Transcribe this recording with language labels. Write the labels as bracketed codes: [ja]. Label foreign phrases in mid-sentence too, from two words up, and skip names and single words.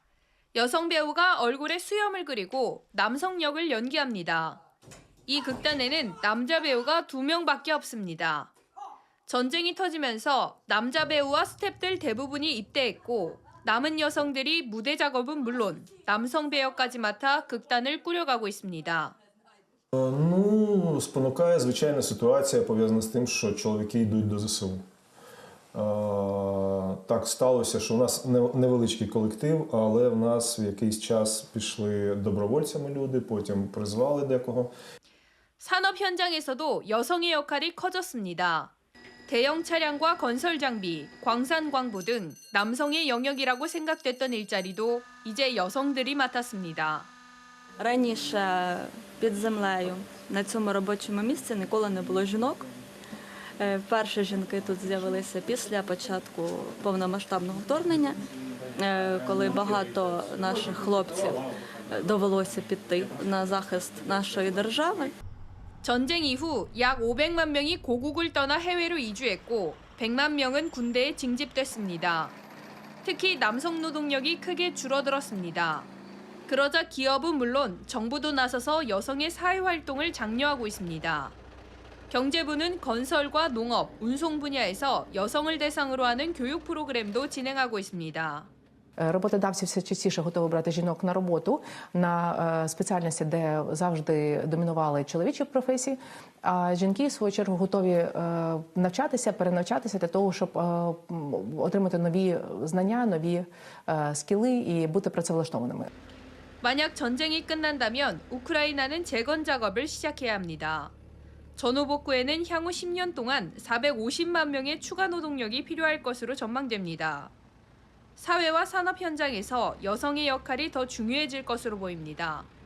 [ko] 여성 배우가 얼굴에 수염을 그리고 남성 역을 연기합니다. 이 극단에는 남자 배우가 2명밖에 없습니다. 전쟁이 터지면서 남자 배우와 스태프들 대부분이 입대했고 남은 여성들이 무대 작업은 물론 남성 배역까지 맡아 극단을 꾸려가고 있습니다. [uk] Спонукає, звичайно, ситуація пов'язана з тим, що чоловіки йдуть до ЗСУ. Так сталося, що у нас невеличкий колектив, але в нас в якийсь час пішли добровольцями люди, потім призвали декого. [ko] 산업 현장에서도 여성의 역할이 커졌습니다. 대형 차량과 건설 장비, 광산 광부 등 남성의 영역이라고 생각됐던 일자리도 이제 여성들이 맡았습니다. [uk] Раніше під землею на цьому робочому місці ніколи не було жінок. Перші жінки тут з'явилися після початку повномасштабного вторгнення, коли багато наших хлопців довелося піти на захист нашої держави. [ko] 전쟁 이후 약 500만 명이 고국을 떠나 해외로 이주했고 100만 명은 군대에 징집됐습니다. 특히 남성 노동력이 크게 줄어들었습니다. 그러자 기업은 물론 정부도 나서서 여성의 사회활동을 장려하고 있습니다. 경제부는 건설과 농업, 운송 분야에서 여성을 대상으로 하는 교육 프로그램도 진행하고 있습니다. [uk] Роботодавці все частіше готові брати жінок на роботу, на спеціальності, де завжди домінували чоловічі професії, а жінки, в свою чергу, готові навчатися, перенавчатися для того, щоб отримати нові знання, нові скіли і бути працевлаштованими. [ko] 만약 전쟁이 끝난다면 우크라이나는 재건 작업을 시작해야 합니다. 전후 복구에는 향후 10년 동안 450만 명의 추가 노동력이 필요할 것으로 전망됩니다. 사회와 산업 현장에서 여성의 역할이 더 중요해질 것으로 보입니다.